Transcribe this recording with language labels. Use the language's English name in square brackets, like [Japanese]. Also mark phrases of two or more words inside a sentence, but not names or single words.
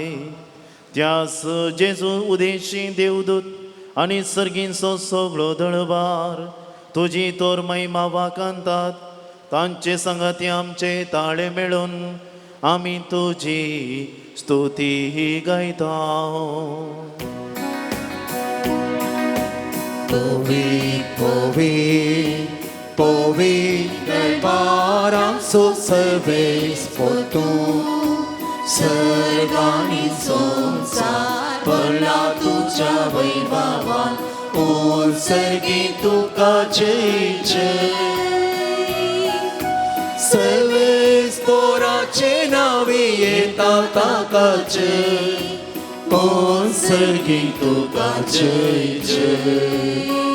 [Konkani] त्यास जेजू उदेशी देवदूत आनी सर्गींचो सगळो दळबार तुजी तोर महिमा वाकांतात. तांचे संगती आमचे ताळे मेळून आमी तुजी स्तुती गायता. Povit darbara so सर्वेस पोतू सर्वांनी संसार भरला तुझ्या वैभवान ओल सर्गी तुका जय जय. सर्वेस पोराचे नावे येता ताका जय ओल सर्गी तुका जय जय.